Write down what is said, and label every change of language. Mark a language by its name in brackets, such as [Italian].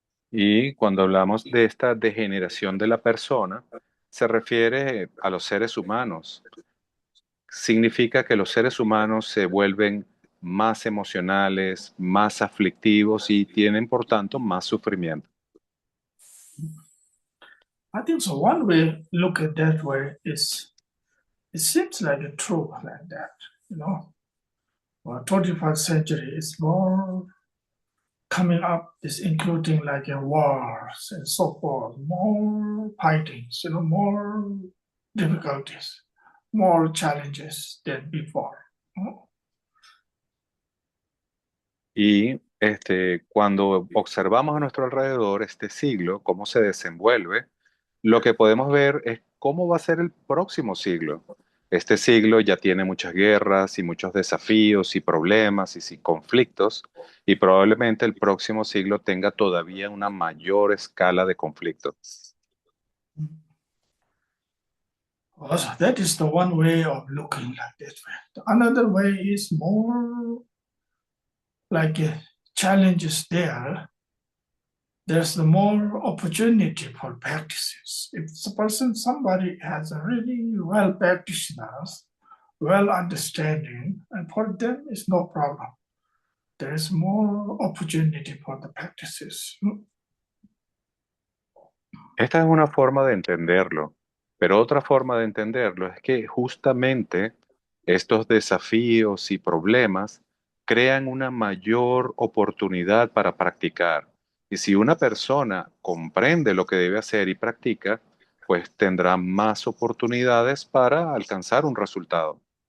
[Spanish] Y cuando hablamos de esta degeneración de la persona, se refiere a los seres humanos. Significa que los seres humanos se vuelven más emocionales, más aflictivos y tienen, por tanto, más sufrimiento. [English] I think so. One way look at that way is it seems like a truth like that, you know. Well, 21st century is more coming up, is including like wars and so forth, more fightings, more difficulties, more challenges than before. [Spanish] Y cuando observamos a nuestro alrededor este siglo, cómo se desenvuelve, lo que podemos ver es cómo va a ser el próximo siglo. Este siglo ya tiene muchas guerras y muchos desafíos y problemas y conflictos, y probablemente el próximo siglo tenga todavía una mayor escala de conflictos. [English] Also, that is the one way of looking like that. Another way is more like challenges there. There's the more opportunity for practices. If somebody has a really well practitioners, well understanding, and for them it's no problem. There is more opportunity for the practices. [Spanish] Esta es una forma de entenderlo, pero otra forma de entenderlo es que justamente estos desafíos y problemas crean una mayor oportunidad para practicar. Y si una persona comprende lo que debe hacer y practica, pues tendrá más oportunidades para alcanzar un resultado.